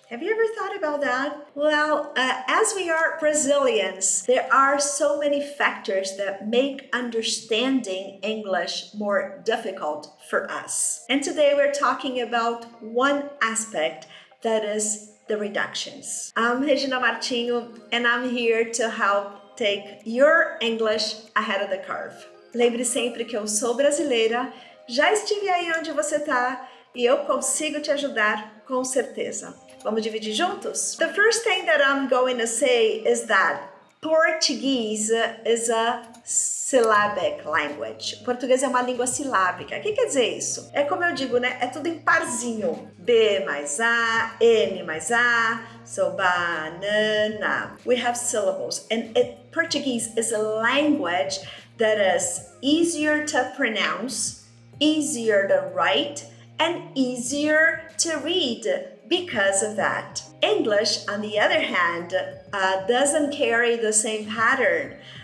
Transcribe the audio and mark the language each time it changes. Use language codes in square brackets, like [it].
[en] Have you ever thought about that? Well, as we are Brazilians, there are so many factors that make understanding English more difficult for us. And today we're talking about one aspect, that is the reductions. I'm Regina Martinho, and I'm here to help take your English ahead of the curve. [pt] Lembre sempre que eu sou brasileira, já estive aí onde você está e eu consigo te ajudar com certeza. Vamos dividir juntos? [en] The first thing that I'm going to say is that Portuguese is a syllabic language. [pt] O português é uma língua silábica. O que quer dizer isso? É como eu digo, né? É tudo em parzinho. B mais A, N mais A, so banana. [en] We have syllables. And Portuguese is a language that is easier to pronounce, easier to write, and easier to read because of that. English, on the other hand, doesn't carry the same pattern.